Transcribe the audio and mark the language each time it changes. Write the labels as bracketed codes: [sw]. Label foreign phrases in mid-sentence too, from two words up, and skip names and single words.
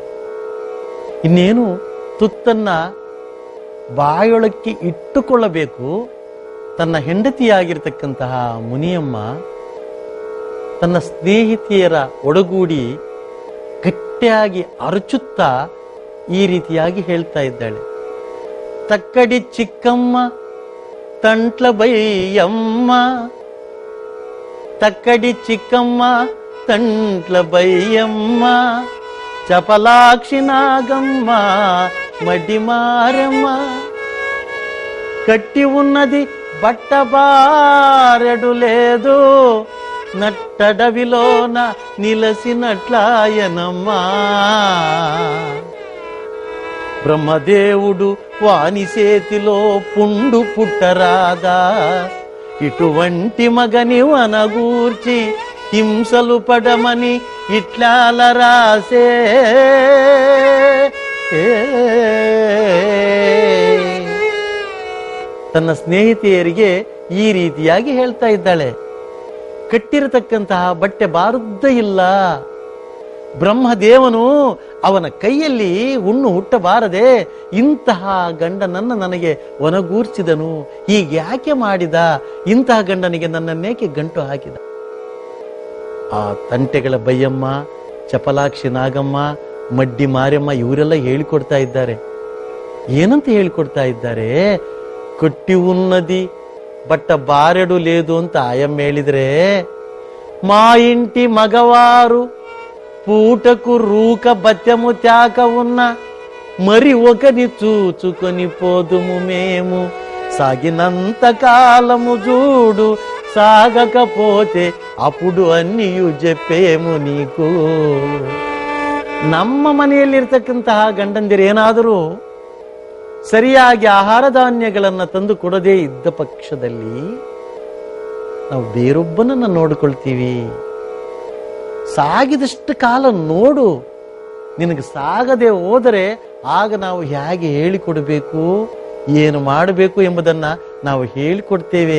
[kn] ಇನ್ನೇನು ತುತ್ತನ್ನ ಬಾಯೊಳಕ್ಕೆ ಇಟ್ಟುಕೊಳ್ಳಬೇಕು, ತನ್ನ ಹೆಂಡತಿಯಾಗಿರ್ತಕ್ಕಂತಹ ಮುನಿಯಮ್ಮ ತನ್ನ ಸ್ನೇಹಿತೆಯರ ಒಡಗೂಡಿ ಗಟ್ಟಿಯಾಗಿ ಅರಚುತ್ತಾ ಈ ರೀತಿಯಾಗಿ ಹೇಳ್ತಾ ಇದ್ದಾಳೆ. [te] తక్కడి చిక్కమ్మ తంట్ల బైయమ్మ, తక్కడి చిక్కమ్మ తంట్ల బైయమ్మ, చపలాక్షి నాగమ్మ మడిమారమ్మ కట్టి ఉన్నది బట్టబారెడు లేదు నట్టడవిలోన నిలసినట్లాయనమ్మా బ్రహ్మదేవుడు వాని చేతిలో పుండు పుట్టరాదా ఇటువంటి మగని వనగూర్చి హింసలు పడమని ఇట్లాల రాసే [kn] ತನ್ನ ಸ್ನೇಹಿತೆಯರಿಗೆ ಈ ರೀತಿಯಾಗಿ ಹೇಳ್ತಾ ಇದ್ದಾಳೆ. ಕಟ್ಟಿರತಕ್ಕಂತಹ ಬಟ್ಟೆ ಬಾರದ್ದೇ ಇಲ್ಲ. ಬ್ರಹ್ಮದೇವನು ಅವನ ಕೈಯಲ್ಲಿ ಹುಣ್ಣು ಹುಟ್ಟಬಾರದೆ ಇಂತಹ ಗಂಡನನ್ನ ನನಗೆ ಒನಗೂರ್ಸಿದನು. ಹೀಗೆ ಯಾಕೆ ಮಾಡಿದ? ಇಂತಹ ಗಂಡನಿಗೆ ನನ್ನನ್ನೇಕೆ ಗಂಟು ಹಾಕಿದ? ಆ ತಂಟೆಗಳ ಬಯ್ಯಮ್ಮ, ಚಪಲಾಕ್ಷಿ ನಾಗಮ್ಮ, ಮಡ್ಡಿ ಮಾರಮ್ಮ ಇವರೆಲ್ಲ ಹೇಳಿಕೊಡ್ತಾ ಇದ್ದಾರೆ. ಏನಂತ ಹೇಳಿಕೊಡ್ತಾ ಇದ್ದಾರೆ? [te] కట్టి ఉన్నది బట్ట బారెడు లేదు [kn] ಅಂತ ಆಯಮ್ಮ ಹೇಳಿದ್ರೆ, [te] మా ఇంటి మగవారు పూటకు రూక బత్యము త్యాక ఉన్న మరి ఒకని చూచుకొని పోదుము మేము సాగినంత కాలము చూడు సాగకపోతే అప్పుడు అన్నియు చెప్పేము నీకు. [kn] ನಮ್ಮ ಮನೆಯಲ್ಲಿರ್ತಕ್ಕಂತಹ ಗಂಡಂದಿರೇನಾದರೂ ಸರಿಯಾಗಿ ಆಹಾರ ಧಾನ್ಯಗಳನ್ನು ತಂದು ಕೊಡದೇ ಇದ್ದ ಪಕ್ಷದಲ್ಲಿ ನಾವು ಬೇರೊಬ್ಬನನ್ನ ನೋಡಿಕೊಳ್ತೀವಿ. ಸಾಗಿದಷ್ಟು ಕಾಲ ನೋಡು, ನಿನಗೆ ಸಾಗದೆ ಹೋದರೆ ಆಗ ನಾವು ಹೇಗೆ ಹೇಳಿಕೊಡಬೇಕು, ಏನು ಮಾಡಬೇಕು ಎಂಬುದನ್ನ ನಾವು ಹೇಳಿಕೊಡ್ತೇವೆ.